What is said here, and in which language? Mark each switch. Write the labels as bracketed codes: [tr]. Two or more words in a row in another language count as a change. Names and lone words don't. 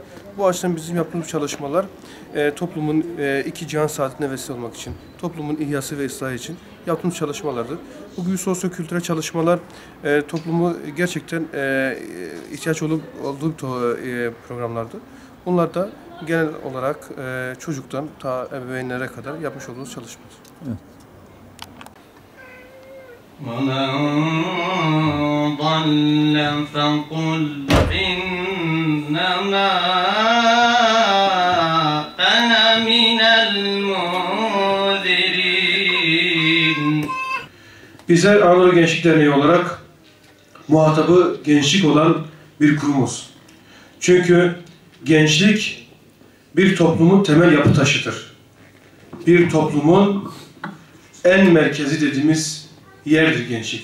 [tr] Bu açıdan bizim yaptığımız çalışmalar toplumun iki cihan saadetine vesile olmak için, toplumun ihyası ve ıslahı için yaptığımız çalışmalardır. Bu gibi sosyo-kültürel çalışmalar toplumu gerçekten ihtiyaç olduğu programlardır. Bunlar da genel olarak çocuktan ta ebeveynlere kadar yapmış olduğumuz çalışmadır. Evet. [ar] وَمَنْ ضَلَّ فَقُلْ إِنَّمَا أَنَا مِنَ الْمُنْذِرِينَ. [tr] Bizler Anadolu Gençlik Derneği olarak muhatabı gençlik olan bir kurumuz. Çünkü gençlik bir toplumun temel yapı taşıdır. Bir toplumun en merkezi dediğimiz yerdir gençlik.